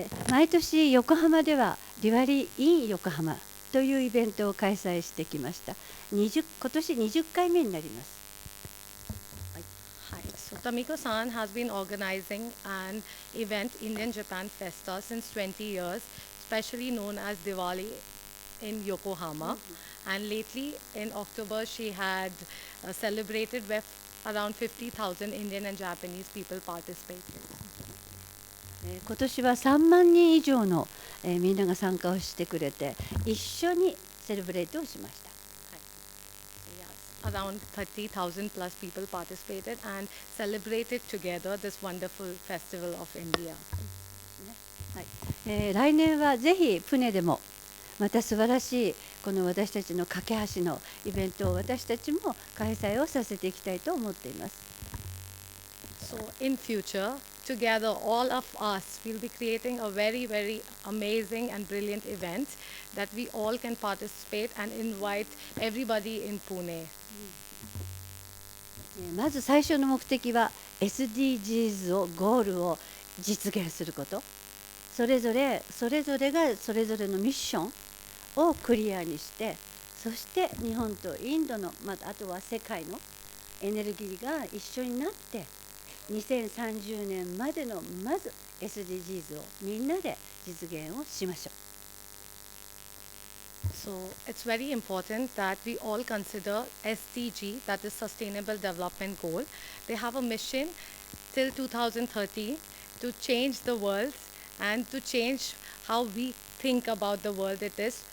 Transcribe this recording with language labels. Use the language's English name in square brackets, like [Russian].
[Japanese] 毎年横浜ではディワリー・イン横浜というイベントを開催してきました。今年20回目になります。 [English] Hi, so Tamiko-san has been organizing an event, Indian Japan Festa, since 20 years, especially known as Diwali in Yokohama. And lately, in October, she had celebrated with around 50,000 Indian and Japanese people participating. [Japanese] 今年は3万人以上の、みんなが参加をしてくれて、一緒にセレブレートをしました。 [English] Around 30,000 plus people participated and celebrated together this wonderful festival of India. [Japanese] 来年はぜひプネでもまた素晴らしいこの私たちの架け橋のイベントを私たちも開催をさせていきたいと思っています。 [English] So in future, together, all of us, will be creating a very, very amazing and brilliant event that we all can participate and invite everybody in Pune. [Japanese] まず最初の目的は SDGs をゴールを実現すること、それぞれがそれぞれのミッションをクリアにして、そして日本とインドの、あとは世界のエネルギーが一緒になって2030年までのまず SDGs をみんなで実現をしましょう。 [English] So it's very important that we all consider SDG, that is Sustainable Development Goal. They have a mission till 2030 to change the world and to change how we think about the world it is.